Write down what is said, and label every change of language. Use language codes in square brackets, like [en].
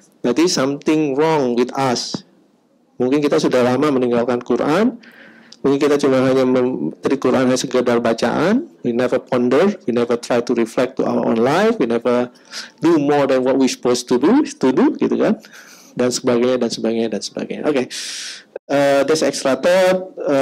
[id] Berarti [en] something wrong with us. [id] Mungkin kita sudah lama meninggalkan Quran. Mungkin kita cuma hanya menteri Quran hanya sekedar bacaan. [en] We never ponder, we never try to reflect to our own life, we never do more than what we supposed to do, [id] gitu kan? Dan sebagainya, dan sebagainya, dan sebagainya. [en] Oke, that's extra thought.